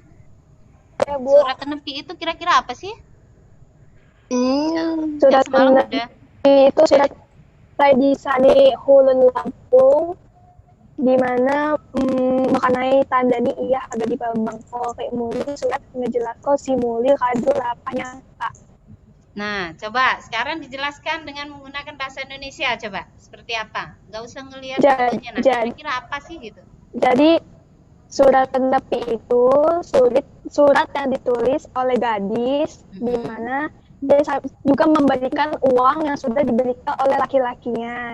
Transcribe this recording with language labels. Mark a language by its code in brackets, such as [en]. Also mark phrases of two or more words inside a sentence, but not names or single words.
[id] Ya, Bu. Surat tenepi itu kira-kira apa sih? Surat Semalam tenepi udah. itu surat tradisi di Hulun Lampung, di mana mengenai tandani iya agak di Bangko kayak muli surat ngejelaskan si muli kadu lapanya Pak. Nah, coba sekarang dijelaskan dengan menggunakan bahasa Indonesia, coba. Seperti apa? Nggak usah ngelihat fotonya, nah. Kira-kira apa sih gitu? Jadi surat tenepi itu surat yang ditulis oleh gadis, di mana dia juga memberikan uang yang sudah diberikan oleh laki-lakinya.